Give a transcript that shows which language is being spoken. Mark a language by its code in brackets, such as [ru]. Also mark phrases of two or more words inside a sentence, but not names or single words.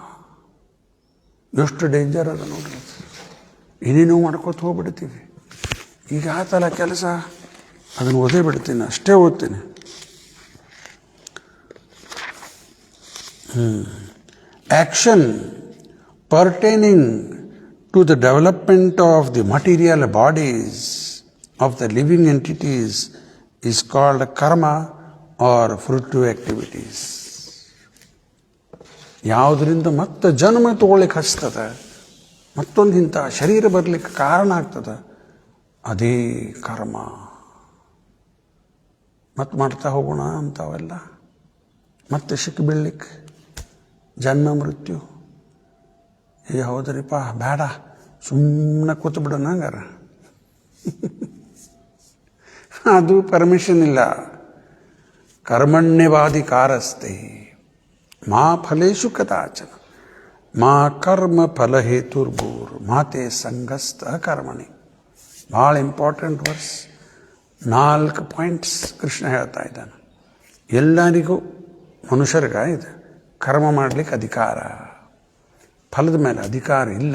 [kn] ಎಷ್ಟು ಡೇಂಜರ್ ಅದ ನೋಡ್ರಿ. ಏನೇನೋ ಮಾಡ್ಕೋತ ಹೋಗ್ಬಿಡ್ತೀವಿ. ಈಗ ಆತಲ್ಲ ಕೆಲಸ, ಅದನ್ನು ಓದೇ ಬಿಡ್ತೀನಿ, ಅಷ್ಟೇ ಓದ್ತೀನಿ. [en] ಆ್ಯಕ್ಷನ್ pertaining to the development of the material bodies of the living entities is called karma or fruitive activities. [kn] ಯಾವುದರಿಂದ ಮತ್ತೆ ಜನ್ಮ ತಗೊಳ್ಳಿಕ್ಕೆ ಹಚ್ತದೆ, ಮತ್ತೊಂದು ಇಂಥ ಶರೀರ ಬರಲಿಕ್ಕೆ ಕಾರಣ ಆಗ್ತದೆ, ಅದೇ ಕರ್ಮ. ಮತ್ತೆ ಮಾಡ್ತಾ ಹೋಗೋಣ ಅಂತಾವೆಲ್ಲ, ಮತ್ತೆ ಸಿಕ್ಕಿ ಬೀಳ್ಲಿಕ್ಕೆ ಜನ್ಮ ಮೃತ್ಯು. ಹೌದ್ರಿಪ್ಪ, ಬೇಡ, ಸುಮ್ಮನೆ ಕೂತು ಬಿಡೋಣ ಹಂಗಾರ. ಅದು ಪರ್ಮಿಷನ್ ಇಲ್ಲ. [sa] ಕರ್ಮಣ್ಯವಾಧಿಕಾರಸ್ತೆ ಮಾ ಫಲೇಶು ಕದಾಚನ ಮಾ ಕರ್ಮ ಫಲ ಹೇತುರ್ಭೂರ್ ಮಾತೆ ಸಂಗಸ್ತ ಕರ್ಮಣಿ. [kn] ಭಾಳ [en] important verse. [kn] 4 ಪಾಯಿಂಟ್ಸ್ ಕೃಷ್ಣ ಹೇಳ್ತಾ ಇದ್ದಾನೆ. ಎಲ್ಲರಿಗೂ ಮನುಷ್ಯರಿಗೆ ಇದೆ ಕರ್ಮ ಮಾಡಲಿಕ್ಕೆ ಅಧಿಕಾರ, ಫಲದ ಮೇಲೆ ಅಧಿಕಾರ ಇಲ್ಲ.